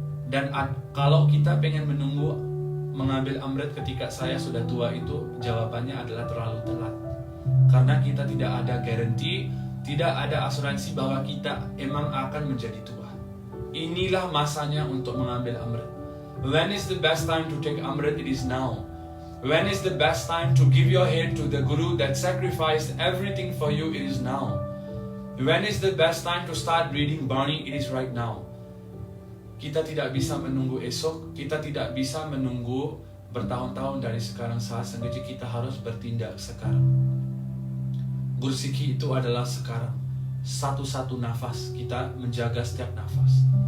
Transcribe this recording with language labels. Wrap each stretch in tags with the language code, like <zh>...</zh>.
<id>Dan kalau kita pengen menunggu mengambil Amrit ketika saya sudah tua, itu jawabannya adalah terlalu telat. Karena kita tidak ada garansi, tidak ada asuransi bahwa kita emang akan menjadi tua. Inilah masanya untuk mengambil Amrit.</id> <en>When is the best time to take Amrit? It is now. When is the best time to give your head to the Guru that sacrificed everything for you? It is now. When is the best time to start reading Bani? It is right now.</en> <id>Kita tidak bisa menunggu esok, kita tidak bisa menunggu bertahun-tahun dari sekarang. Saat Sanghatji kita harus bertindak sekarang. Gursikhi itu adalah sekarang. Satu-satu nafas, kita menjaga setiap nafas.</id>